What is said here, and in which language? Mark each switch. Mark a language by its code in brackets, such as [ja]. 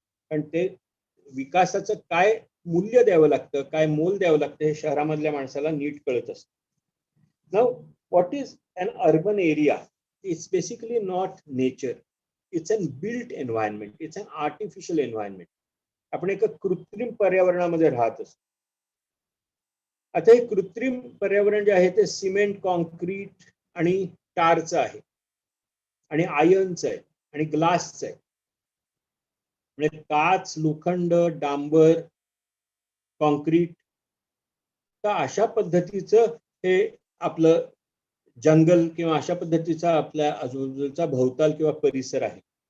[mr] पण ते विकासाचं काय मूल्य द्यावं लागतं, काय मोल द्यावं लागतं हे शहरामधल्या माणसाला नीट कळत असतं. [en] Now, what is an urban area? It's basically not nature. It's an built environment. It's an artificial environment. [mr] आपण एका कृत्रिम पर्यावरणामध्ये राहत असतो. आता हे कृत्रिम पर्यावरण जे आहे ते सिमेंट, कॉन्क्रीट आणि टारचं आहे आणि आयर्नचं आहे आणि ग्लासचं आहे. म्हणजे काच, लोखंड, डांबर, कॉन्क्रीट, तर अशा पद्धतीचं हे आपलं जंगल किंवा अशा पद्धतीचा आपल्या आजूबाजूचा भोवताल किंवा परिसर आहे.